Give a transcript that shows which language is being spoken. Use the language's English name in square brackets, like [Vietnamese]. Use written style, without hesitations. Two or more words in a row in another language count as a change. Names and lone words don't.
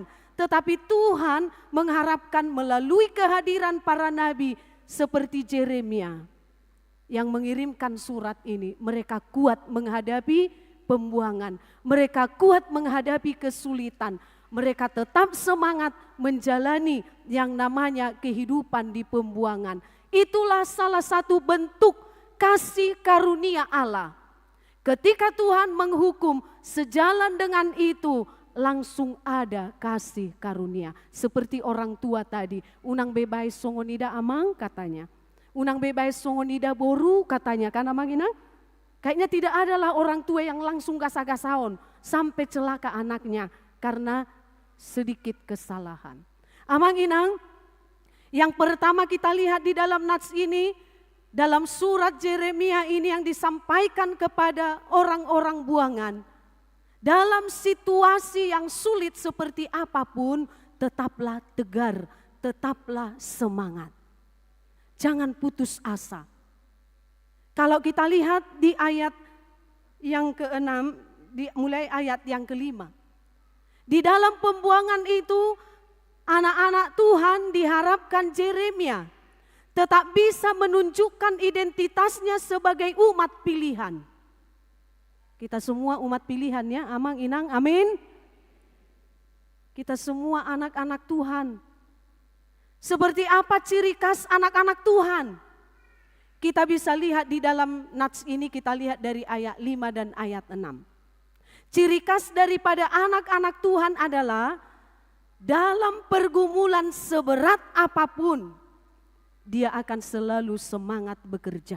[Indonesian] Tetapi Tuhan mengharapkan melalui kehadiran para nabi seperti Yeremia yang mengirimkan surat ini, mereka kuat menghadapi pembuangan, mereka kuat menghadapi kesulitan, mereka tetap semangat menjalani yang namanya kehidupan di pembuangan. Itulah salah satu bentuk kasih karunia Allah. Ketika Tuhan menghukum, sejalan dengan itu langsung ada kasih karunia. Seperti orang tua tadi, [Batak Toba] unang bebay songonida amang katanya. Unang bebay songonida boru [Indonesian] katanya, kan [Batak Toba] amang inang? [Indonesian] Kayaknya tidak adalah orang tua yang langsung gasa-gasaon sampai celaka anaknya karena sedikit kesalahan. [Batak Toba] Amang inang, [Indonesian] yang pertama kita lihat di dalam nats ini, dalam surat Yeremia ini yang disampaikan kepada orang-orang buangan. Dalam situasi yang sulit seperti apapun, tetaplah tegar, tetaplah semangat. Jangan putus asa. Kalau kita lihat di ayat yang ke-6, mulai ayat yang ke-5. Di dalam pembuangan itu, anak-anak Tuhan diharapkan Yeremia tetap bisa menunjukkan identitasnya sebagai umat pilihan. Kita semua umat pilihan ya, [Batak Toba] amang inang, [Indonesian] amin. Kita semua anak-anak Tuhan. Seperti apa ciri khas anak-anak Tuhan? Kita bisa lihat di dalam nats ini, kita lihat dari ayat 5 dan ayat 6. Ciri khas daripada anak-anak Tuhan adalah dalam pergumulan seberat apapun, dia akan selalu semangat bekerja.